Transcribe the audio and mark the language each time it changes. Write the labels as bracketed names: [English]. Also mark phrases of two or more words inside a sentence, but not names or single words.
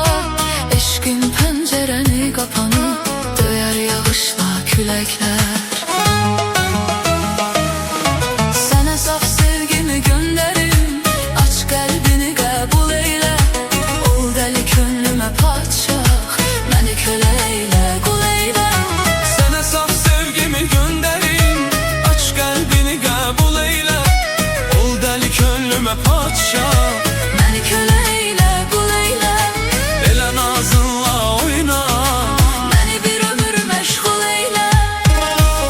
[Azerbaijani] Eşkin pencereni kapanı döyər yağışla küləklər. Sənə saf sevgimi göndərim, aç qəlbini qəbul eylə. Ol dəli könlümə padşah, məni kölə eylə, qul eylə. [Turkish] Sana saf sevgimi gönderim, aç kalbini kabul eyle. Ol deli gönlüme padşah, [Azerbaijani] Məni kölə eylə, qul eylə. elə nazınla oyna. Məni bir ömür məşğul eylə.